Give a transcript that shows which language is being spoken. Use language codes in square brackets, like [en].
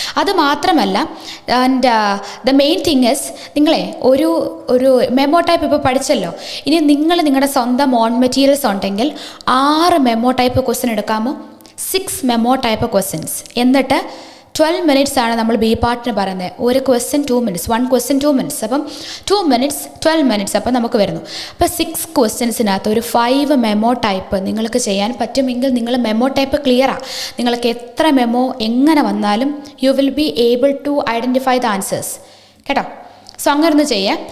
[ml] അത് മാത്രമല്ല, and the main thing is നിങ്ങളെ ഒരു മെമോ ടൈപ്പ് ഇപ്പോൾ പഠിച്ചല്ലോ. ഇനി നിങ്ങളുടെ സ്വന്തം ഓൺ മെറ്റീരിയൽസ് ഉണ്ടെങ്കിൽ 6 memo type question എടുക്കാമോ? 6 memo type questions. എന്നിട്ട് 12 minutes ആണ് നമ്മൾ ബി പാർട്ടിന് പറയുന്നത്. ഒരു ക്വസ്റ്റ്യൻ 2 minutes, 1 question 2 minutes. അപ്പം 2 minutes 12 minutes അപ്പം നമുക്ക് വരുന്നു. അപ്പോൾ 6 ക്വസ്റ്റ്യൻസിനകത്ത് ഒരു 5 മെമോ ടൈപ്പ് നിങ്ങൾക്ക് ചെയ്യാൻ പറ്റുമെങ്കിൽ നിങ്ങൾ മെമോ ടൈപ്പ് ക്ലിയറാണ്. നിങ്ങൾക്ക് എത്ര മെമോ എങ്ങനെ വന്നാലും [en] you will be able to identify the answers [ml] കേട്ടോ. സോ അങ്ങനെ ചെയ്യാം.